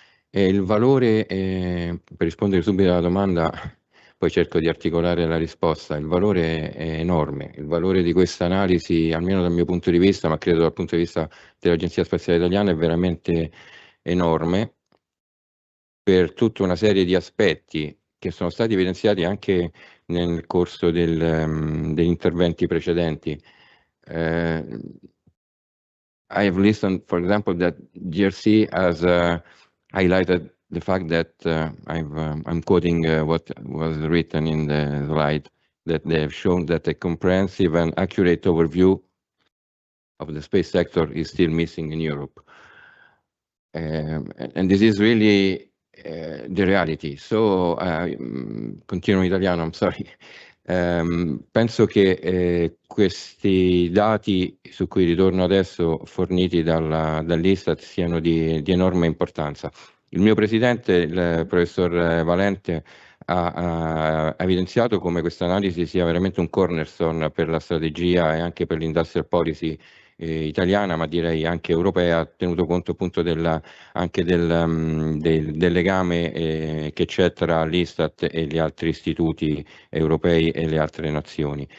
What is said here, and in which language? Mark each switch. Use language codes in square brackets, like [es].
[it] Il valore, per rispondere subito alla domanda, poi cerco di articolare la risposta, il valore è enorme, il valore di questa analisi, almeno dal mio punto di vista, ma credo dal punto di vista dell'Agenzia Spaziale Italiana, è veramente enorme per tutta una serie di aspetti che sono stati evidenziati anche nel corso degli interventi precedenti. [en] I have listened, for example, that GRC has highlighted the fact that I'm quoting what was written in the slide, that they have shown that a comprehensive and accurate overview of the space sector is still missing in Europe. And this is really the reality. So, [it] continuo in italiano, [en] I'm sorry. [it] Penso che questi dati su cui ritorno adesso, forniti dall'Istat, siano di enorme importanza. Il mio presidente, il professor Valente, ha evidenziato come questa analisi sia veramente un cornerstone per la strategia e anche per l'industrial policy italiana, ma direi anche europea, tenuto conto appunto anche del legame che c'è tra l'Istat e gli altri istituti europei e le altre nazioni.